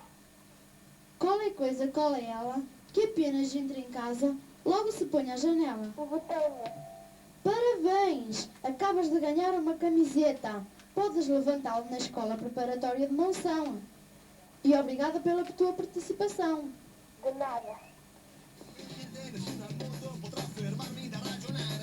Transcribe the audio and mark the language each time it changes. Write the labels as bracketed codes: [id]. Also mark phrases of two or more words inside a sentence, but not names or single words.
[pt] Qual é coisa, qual é ela, que apenas entra em casa, logo se põe à janela? o botão, Parabéns! Acabas de ganhar uma camiseta. Podes levantá-la na Escola Preparatória de Monção. E obrigada pela tua participação. de nada. [it] Niente nessuno al mondo potrà fermarmi da ragionare.